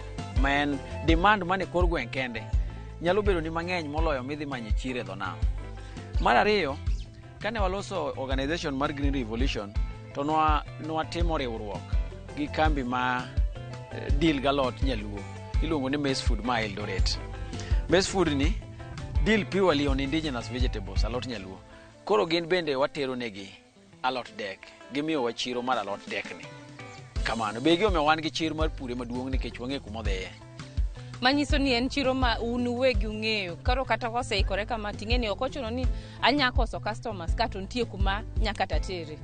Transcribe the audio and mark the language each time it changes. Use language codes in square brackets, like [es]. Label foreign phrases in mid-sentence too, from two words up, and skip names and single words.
[luo] Ma en demand mane kor gweng' kende nyalo bedo ni mang'eny moloyo midhi manye chiro e dho nam. Mar ariyo, kane waloso organization mar Green Revolution, to nwatimo riwruok gi kambi ma deal galot nyaluo iluongo ni Maize Food ma Eldoret. [en] Maize Food ni deal purely on indigenous vegetables, [luo] alot nyaluo. Koro gin bende watero negi alot dek, gimiyo wa chiro mar alot dek ni. Kamano be giomiyo wan gi chiro mar pure maduong' nikech wang'e kuma odhiye. Manyiso ni en chiro ma un uwegi ung'eyo, karo kata koseikore kama ting'e ni ok ochuno ni anya koso customers ka to nitie kuma nyaka tatere.